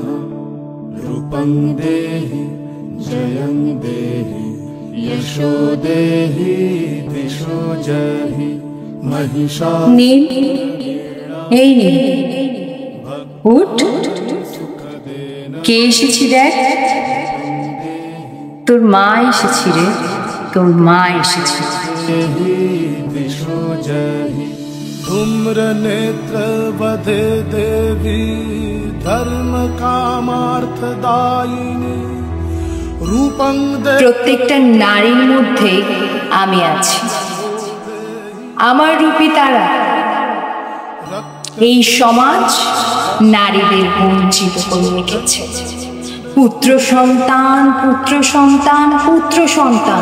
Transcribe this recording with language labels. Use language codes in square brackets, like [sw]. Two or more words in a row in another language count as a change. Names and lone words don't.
[sa] रूपं देहि जयं देहि यशो देहि दिशो जहि महिषा। [bn] নীল, এই নীল, উঠ। কে এসেছি দেখ? তোর মা এসেছি রে, তোর মা এসেছি। [sa] दिशो जहि धूम्र नेत्र वधे देवी धर्म कामार्थदायिनी। रूपं [bn] প্রত্যেকটা নারীর মধ্যে আমি আছি, আমার রূপী তারা। এই সমাজ নারীদের বঞ্চিত করে রেখেছে। পুত্র সন্তান, পুত্র সন্তান, পুত্র সন্তান।